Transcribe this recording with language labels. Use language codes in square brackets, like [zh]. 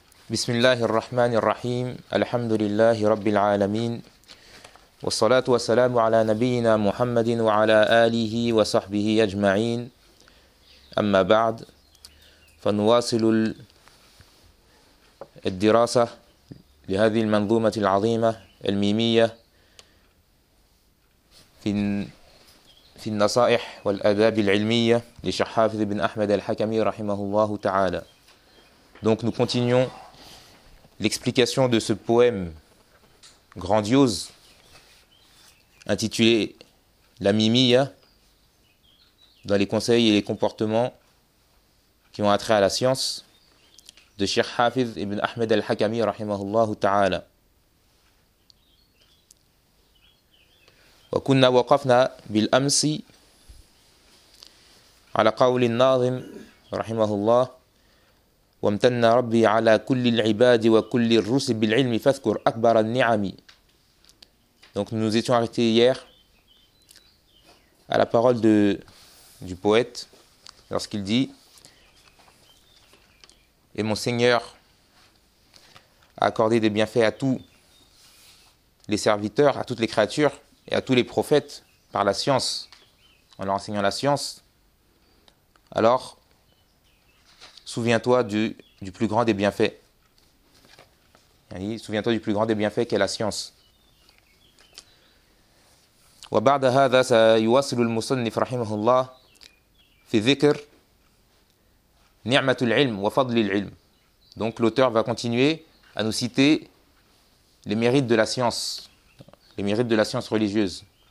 [ar] بسم الله الرحمن الرحيم الحمد لله رب العالمين والصلاة والسلام على نبينا محمد وعلى آله وصحبه أجمعين أما بعد فنواصل الدراسة لهذه المنظومة العظيمة الميمية في النصائح والآداب العلمية لشيخ حافظ بن أحمد الحكمي رحمه الله تعالى. [fr] Donc nous continuons l'explication de ce poème grandiose intitulé La Mimiya dans les conseils et les comportements qui ont attrait à la science de Cheikh Hafiz ibn Ahmed al-Hakami rahimahullah ta'ala. [ar] Wa kunna waqafna bil amsi ala qawli an-nazim rahimahullah وامتن ربي على كل العباد وكل الرسل بالعلم فاذكر أكبر النعم. [fr] Donc nous étions arrêtés hier à la parole du poète lorsqu'il dit: et mon Seigneur a accordé des bienfaits à tous les serviteurs, à toutes les créatures et à tous les prophètes par la science, en leur enseignant la science. Alors souviens-toi du plus grand des bienfaits. Souviens-toi du plus grand des bienfaits qu'est la science. [ar] وبعد هذا سيواصل المصنف رحمه الله في ذكر نعمة العلم وفضل العلم. [fr] Donc l'auteur va continuer à nous citer les mérites de la science, les mérites de la science religieuse.